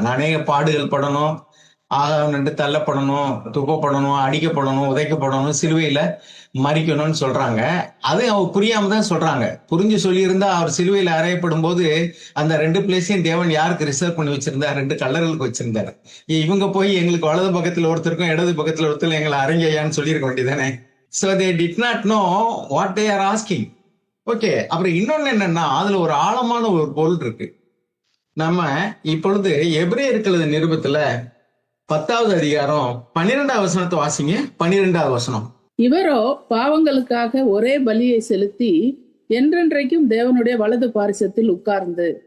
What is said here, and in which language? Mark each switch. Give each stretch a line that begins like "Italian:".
Tamil: நானே பாடுகள் படணும், ஆக தள்ளப்படணும், துக்கப்படணும், அடிக்கப்படணும், உதைக்கப்படணும், சிலுவையில மறிக்கணும்னு சொல்றாங்க. அது அவங்க புரியாம தான் சொல்றாங்க. புரிஞ்சு சொல்லியிருந்தா அவர் சிலுவையில அறையப்படும் போது அந்த 2 பிளேஸையும் தேவன் யாருக்கு ரிசர்வ் பண்ணி வச்சிருந்தார்? 2 கல்லர்களுக்கு வச்சிருந்தாரு. இவங்க போய் எங்களுக்கு வலது பக்கத்துல ஒருத்தருக்கும் இடது பக்கத்துல ஒருத்தர் எங்களை அரங்கையான்னு சொல்லியிருக்க வேண்டியதானே.
English: So they did not know what they are asking.
Tamil: Okay, அப்புறம் இன்னொன்னு என்னன்னா, அதுல ஒரு ஆழமான ஒரு பொருள் இருக்கு. நம்ம இப்பொழுது எபிரேயர்கள் நிருபத்துல 10வது அதிகாரம் 12வது வசனத்தை வாசிங்க. 12வது வசனம். இவரோ பாவங்களுக்காக ஒரே பலியை செலுத்தி என்றென்றைக்கும் தேவனுடைய வலது பாரிசத்தில் உட்கார்ந்து.